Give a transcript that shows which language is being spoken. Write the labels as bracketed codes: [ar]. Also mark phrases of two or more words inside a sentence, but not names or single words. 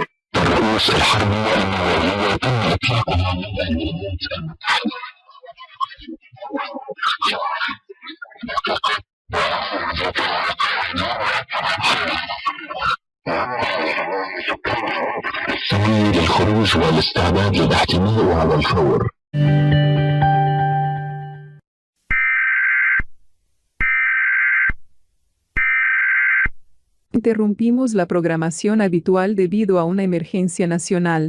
[ar] الرؤوس الحربية النووية تم إطلاقها من الولايات المتحدة. الثاني للخروج والاستعداد للاحتماء على الفور. [es] Interrumpimos la programación habitual debido a una emergencia nacional.